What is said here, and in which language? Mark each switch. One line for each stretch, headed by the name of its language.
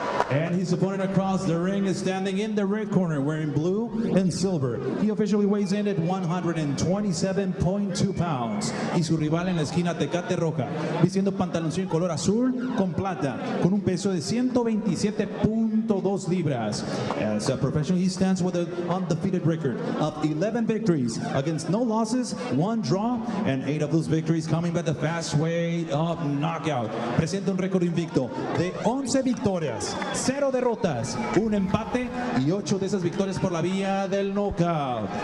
English: And his opponent across the ring is standing in the red corner, wearing blue and silver. He officially weighs in at 127.2 pounds.
Spanish: Y su rival en la esquina Tecate Roja, vistiendo pantaloncillo en color azul con plata, con un peso de 127.2 libras.
English: As a professional, he stands with an undefeated record of 11 victories against no losses, 1 draw, and 8 of those victories coming by the fast way of knockout.
Spanish: Presenta un récord invicto de 11 victorias, 0 derrotas, 1 empate y 8 de esas victorias por la vía del knockout.